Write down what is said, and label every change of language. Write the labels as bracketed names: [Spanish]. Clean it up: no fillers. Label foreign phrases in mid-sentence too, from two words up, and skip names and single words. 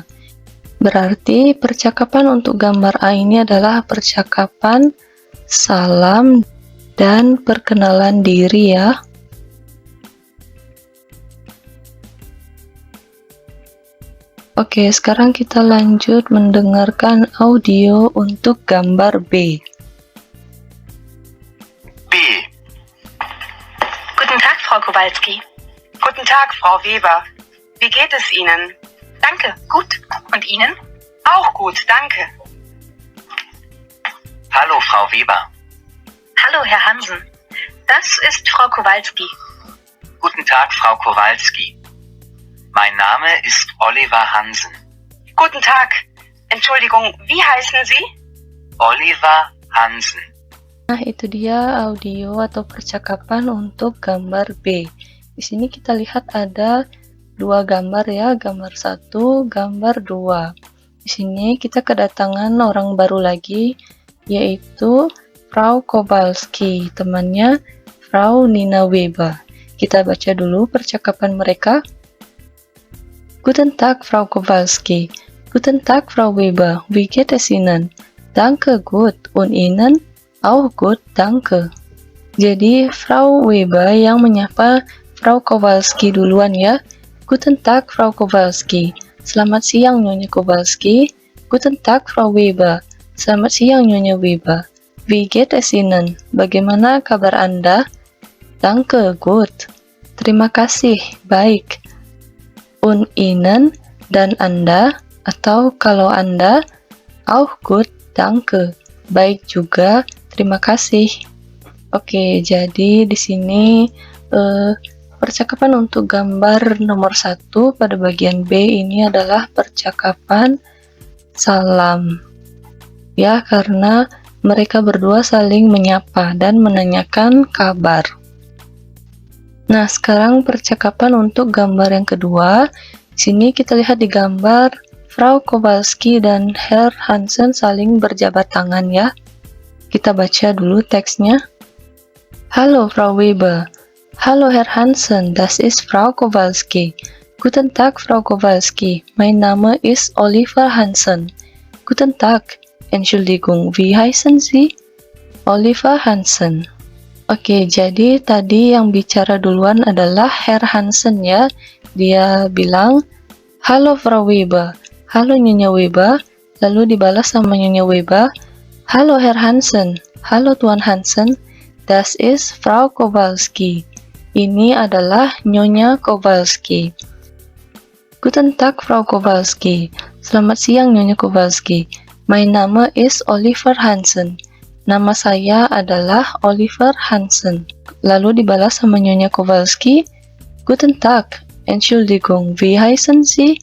[Indonesian] Berarti percakapan untuk gambar A ini adalah percakapan salam dan perkenalan diri ya. Oke, sekarang kita lanjut mendengarkan audio untuk gambar B. B. [German] Guten Tag, Frau Kowalski. Guten Tag, Frau Weber. Wie geht es Ihnen? Danke, gut. Und Ihnen? Auch gut, danke. Hallo, Frau Weber. Hallo, Herr Hansen. Das ist Frau Kowalski. Guten Tag, Frau Kowalski. Mein Name ist Oliver Hansen. Guten Tag. Entschuldigung, wie heißen Sie? Oliver Hansen. [Indonesian] Nah, itu dia audio atau percakapan untuk gambar B. Di sini kita lihat ada 2 gambar ya, gambar 1, gambar 2. Di sini kita kedatangan orang baru lagi, yaitu Frau Kowalski, temannya Frau Nina Weber. Kita baca dulu percakapan mereka. [German] Guten Tag, Frau Kowalski. Guten Tag, Frau Weber. Wie geht es Ihnen? Danke, gut. Und Ihnen? Auch gut, danke. [Indonesian] Jadi, Frau Weber yang menyapa Frau Kowalski duluan ya. [German] Guten Tag, Frau Kowalski. [Indonesian] Selamat siang, Nyonya Kowalski. [German] Guten Tag, Frau Weber. [Indonesian] Selamat siang, Nyonya Weber. [German] Wie geht es Ihnen? [Indonesian] Bagaimana kabar Anda? [German] Danke, gut. [Indonesian] Terima kasih, baik. [German] Und Ihnen, [Indonesian] dan Anda, atau kalau Anda, [German] auch gut, danke. [Indonesian] Baik juga, terima kasih. Oke, jadi di sini percakapan untuk gambar nomor 1 pada bagian B ini adalah percakapan salam. Ya, karena mereka berdua saling menyapa dan menanyakan kabar. Nah, sekarang percakapan untuk gambar yang kedua. Di sini kita lihat di gambar Frau Kowalski dan Herr Hansen saling berjabat tangan ya. Kita baca dulu teksnya. [German] Hallo Frau Weber. Hallo Herr Hansen, das ist Frau Kowalski. Guten Tag Frau Kowalski, mein Name ist Oliver Hansen. Guten Tag, Entschuldigung, wie heißen Sie? Oliver Hansen. [Indonesian] Oke, jadi tadi yang bicara duluan adalah Herr Hansen ya. Dia bilang, halo Frau Weber, halo Nyonya Weber. Lalu dibalas sama Nyonya Weber, halo Herr Hansen, halo Tuan Hansen. [German] Das ist Frau Kowalski. [Indonesian] Ini adalah Nyonya Kowalski. [German] Guten Tag Frau Kowalski. [Indonesian] Selamat siang Nyonya Kowalski. [German] Mein Name ist Oliver Hansen. [Indonesian] Nama saya adalah Oliver Hansen. Lalu dibalas sama Nyonya Kowalski, [German] Guten Tag, Entschuldigung, wie heißen Sie?